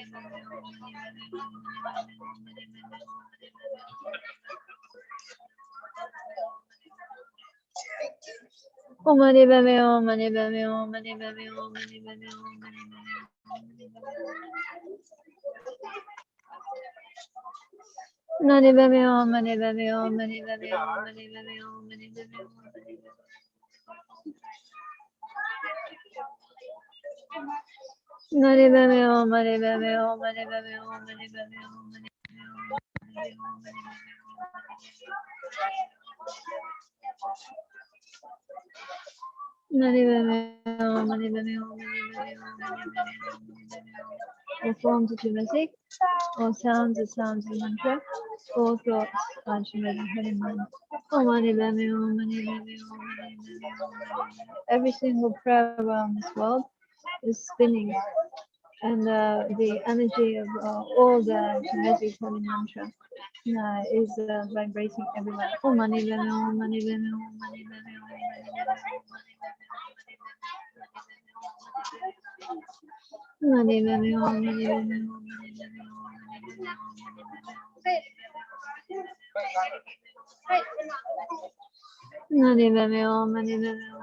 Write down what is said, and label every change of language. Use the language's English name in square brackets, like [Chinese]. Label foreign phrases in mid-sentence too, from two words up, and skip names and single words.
[Sanskrit] Om mani bami om, mani bami om, mani bami om, mani bami om, mani bami om, mani bami om, mani bami om, mani bami om, mani bami om. Mani bami om, mani bami om, mani bami om, mani bami om, mani [English] all forms of music, all sounds are sounds of mantra, all thoughts are Chenrezig Hanuman. [Sanskrit] Om mani bami om, mani bami om, mani bami om. [English] Every single prayer around this world is spinning, and the energy of all the Chenrezig Holy Mantra is vibrating everywhere. [Sanskrit] Om mani bami om, mani bami om, mani bami om, mani bami om, mani bami om, mani bami om, mani bami om.